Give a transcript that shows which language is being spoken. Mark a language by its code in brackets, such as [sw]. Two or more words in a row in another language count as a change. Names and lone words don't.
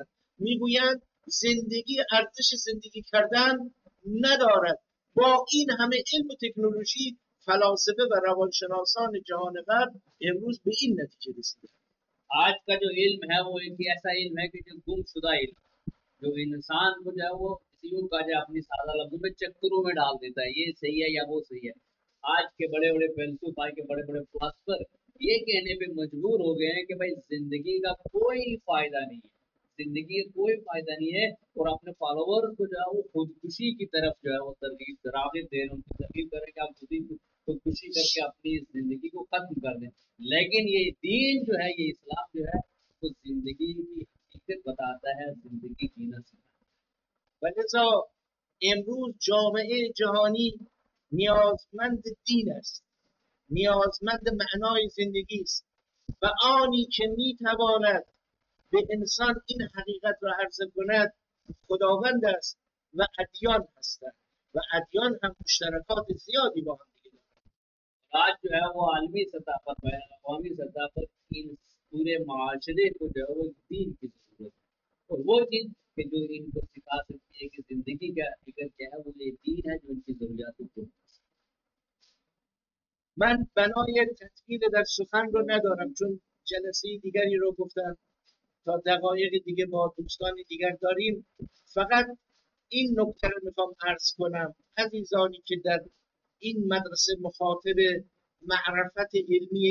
[fa] میگویند زندگی ارزش زندگی کردن ندارد. با این همه علم و تکنولوژی، فلاسفه و روانشناسان جهان غرب امروز به این نتیجه رسیدند. [hi] आज का जो इल्म है वो एक ऐसा इल्म है कि जो गुमशुदा इल्म, जो इंसान को जो है वो इस युग का जो अपनी सादा लफ्जों में चक्करों में डाल देता है, ये सही है या वो सही है। आज के बड़े बड़े फिलोसोफर, आज के बड़े बड़े फिलोसोफर ये कहने पे मजबूर हो गए हैं कि भाई जिंदगी का कोई फायदा नहीं है, जिंदगी का कोई फायदा नहीं है, और अपने फॉलोअर्स को जो है वो खुदकुशी की तरफ जो है वो तरगीब राग़िब दे रहे हैं, उनकी तरगीब कर रहे हैं कि आप खुदकुशी करके अपनी जिंदगी को खत्म कर दें। लेकिन ये दीन जो है, ये इस्लाम जो है, तो जिंदगी की हकीकत बता सिखाता है जिंदगी जीना सिखाता [fa] و لذا امروز جامعه جهانی نیازمند دین است، نیازمند معنای زندگی است و آنی که میتواند به انسان این حقیقت را عرضه کند خداوند است و ادیان هستند و ادیان هم مشترکات زیادی با هم دیگه دارند. [hi] है। आज जो है वो आलमी सतह पर बैन अवी सतह पर इन पूरे माशरे को जो है वो दीन की जरूरत है और वो चीज कि जो इनको सिखा सकती है कि जिंदगी का हकीकत क्या है वो ये दीन है जो इनकी जरूरियात को पूरा कर सकता [fa] من بنای تطویل در سخن رو ندارم چون جلسه دیگری رو گفتم تا دقایق دیگه با دوستان دیگر داریم. فقط این نکته رو میخوام عرض کنم عزیزانی که در این مدرسه مخاطب معرفت علمی